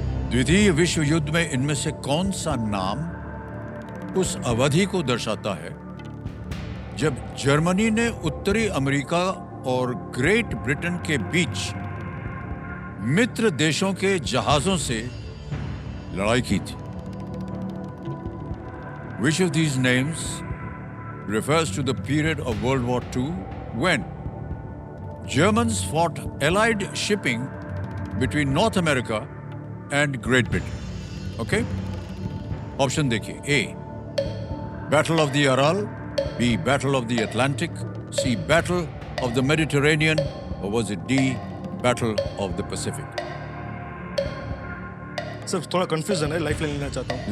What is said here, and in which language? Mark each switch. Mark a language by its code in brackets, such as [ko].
[hi] द्वितीय विश्व युद्ध में इनमें से कौन सा नाम उस अवधि को दर्शाता है जब जर्मनी ने उत्तरी अमेरिका और ग्रेट ब्रिटेन के बीच मित्र देशों के जहाजों से लड़ाई की थी? [en] Which of these names refers to the period of World War II when Germans fought Allied shipping between North America and Great Britain? Okay? [hi] Option देखिए. [en] A. Battle of the Aral. B. Battle of the Atlantic. C. Battle of the Mediterranean. Or was it D. Battle of the Pacific? [hi] Sir थोड़ा confusion है, life line लेना चाहता हूँ।